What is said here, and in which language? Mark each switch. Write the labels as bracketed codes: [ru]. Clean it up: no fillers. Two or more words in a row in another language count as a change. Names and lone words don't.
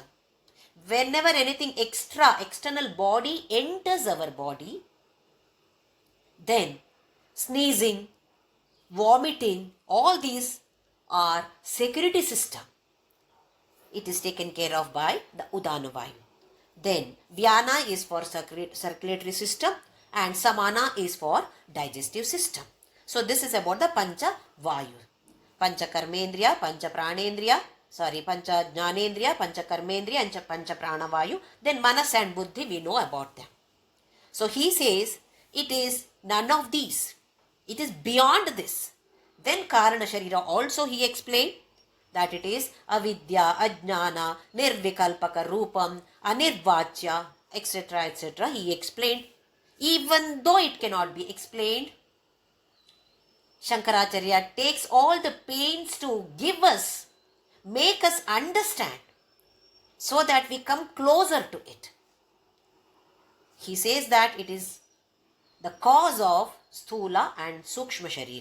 [en] Whenever anything external body enters our body, then sneezing, vomiting, all these are security system. It is taken care of by the Udanavayu. Then Vyana is for circulatory system and Samana is for digestive system. So this is about the [sa] Pancha Vayu. Pancha Karmendriya, Pancha Pranendriya, Pancha Jnanendriya, Pancha Karmendriya and Pancha Pranavayu. [en] Then Manas and Buddhi, we know about them. So he says it is none of these. It is beyond this. Then [sa] Karana Sharira [en] also he explained that it is [sa] avidya, ajnana, nirvikalpaka rupam, anirvachya, [en] etc. etc. He explained. Even though it cannot be explained, Shankaracharya takes all the pains to give us, make us understand, so that we come closer to it. He says that it is the cause of Sthula and [sa] Sukshma Sharira.